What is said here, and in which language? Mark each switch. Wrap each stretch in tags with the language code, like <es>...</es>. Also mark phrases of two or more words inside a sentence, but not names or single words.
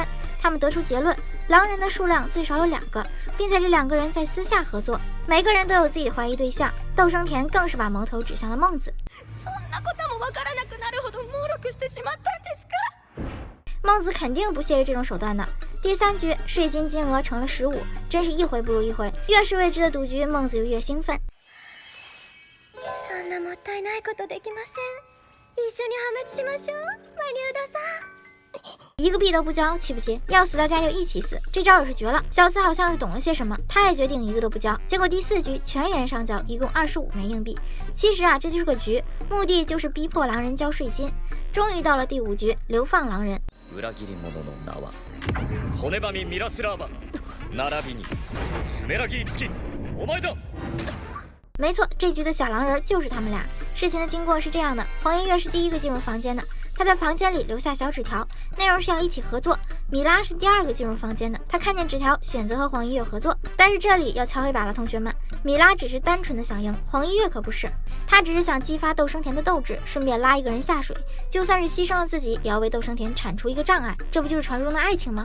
<zh>他们得出结论，狼人的数量最少有2个，并且这2个人在私下合作，每个人都有自己的怀疑对象。斗生田更是把矛头指向了孟子。孟子肯定不屑于这种手段的。第3局税金金额成了15，真是一回不如一回。越是未知的赌局，孟子就越兴奋。</zh> <ja>そんなもったいないことできません。一緒に破滅しましょう。マリウダさん。</ja> <zh>一个币都不交，气不气？要死大家就一起死，这招也是绝了。小慈好像是懂了些什么，他也决定一个都不交。结果第4局全员上交，一共25枚硬币。其实啊，这就是个局，目的就是逼迫狼人交税金。终于到了第5局，流放狼人。</zh> <ja>裏切り者の名は骨ばみミラスラーバ並びにスメラギー付きお前だ。</ja> <zh>没错，这局的小狼人就是他们俩。事情的经过是这样的，黄音乐是第一个进入房间的，他在房间里留下小纸条，内容是要一起合作。米拉是第2个进入房间的，他看见纸条，选择和黄音乐合作。但是这里要敲黑板了，同学们，米拉只是单纯的想赢，黄音乐可不是，他只是想激发斗生田的斗志，顺便拉一个人下水，就算是牺牲了自己，也要为斗生田铲除一个障碍，这不就是传说中的爱情吗？</zh>